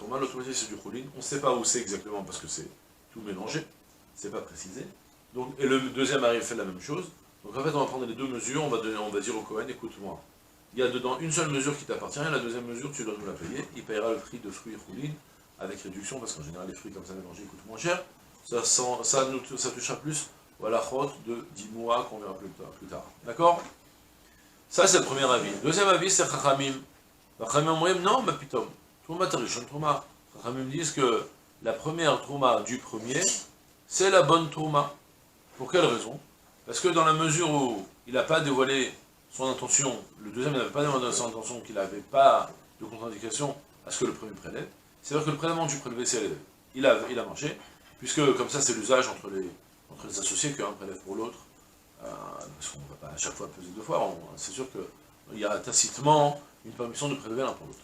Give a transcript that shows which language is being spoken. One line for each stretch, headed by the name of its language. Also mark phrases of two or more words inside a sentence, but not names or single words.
French: trouma, l'autre moitié c'est du choulin, on ne sait pas où c'est exactement parce que c'est tout mélangé, c'est pas précisé, donc, et le deuxième arrive fait la même chose, donc en fait on va prendre les deux mesures, on va dire au Cohen, écoute-moi, il y a dedans une seule mesure qui t'appartient, et la deuxième mesure tu dois nous la payer, il payera le prix de fruits et choulin, avec réduction, parce qu'en général les fruits comme ça mélangés coûtent moins cher, ça touchera plus à la chôte de 10 mois qu'on verra plus tard. D'accord? Ça c'est le premier avis. Deuxième avis c'est Chachamim.
Hebrew: חכמים אומרים
French: non, mais pitom.
Hebrew: תרומה הראשון תרומה.
French: Chachamim disent que la première trouma du premier, c'est la bonne trouma. Pour quelle raison? Parce que dans la mesure où il n'a pas dévoilé son intention, le deuxième n'avait pas dévoilé son intention, qu'il n'avait pas de contre-indication à ce que le premier prélève, c'est-à-dire que le prélèvement du prélevé, il a marché, puisque comme ça c'est l'usage entre les associés qu'un prélève pour l'autre, parce qu'on ne va pas à chaque fois peser deux fois, c'est sûr qu'il y a tacitement une permission de prélever l'un pour l'autre.